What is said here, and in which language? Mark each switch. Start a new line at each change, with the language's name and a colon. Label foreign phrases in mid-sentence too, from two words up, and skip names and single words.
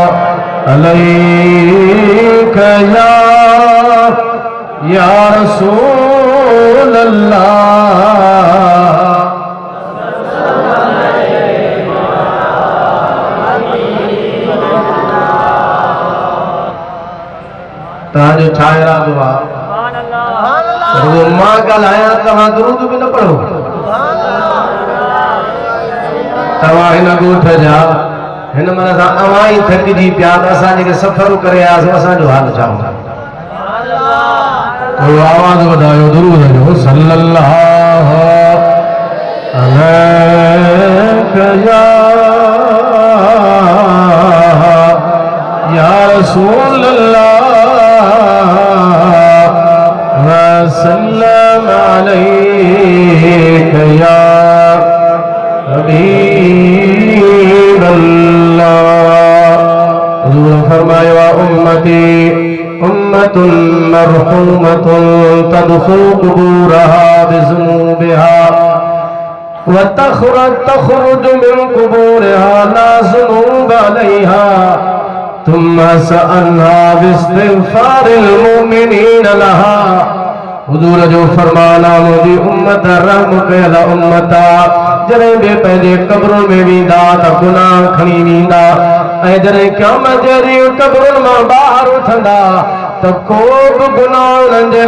Arabic: عليك يا رسول الله
Sindhi: तव्हांजो छा इरादो आहे वो मां ॻाल्हायां तव्हां दुरूद बि न पढ़ो तव्हां हिन ॻोठ जा हिन मन सां अवां ई थकिजी पिया त असां जेके सफ़र करे आयासीं असांजो हाल छा हूंदो थोरो आवाज़ वधायो दुरूद जो
Arabic: صلى الله عليك يا رسول الله وسلم عليك يا حبيب الله
Urdu: حضور فرمایا
Arabic: उम्मती أمة مرحومة تدخل قبورها بذنوبها وتخرج من قبورها لا ذنوب عليها ثم سألها باستغفار المؤمنين لها
Sindhi: हुज़ूर जो फरमाना मुंहिंजी उम्मत रहम कयल उम्मत जॾहिं बि पंहिंजे क़ब्रुनि में वेंदा त गुनाह खणी वेंदा ऐं जॾहिं क़यामत जे ॾींहुं क़ब्रुनि मां ॿाहिरि उथंदा त को बि गुनाह उन्हनि जे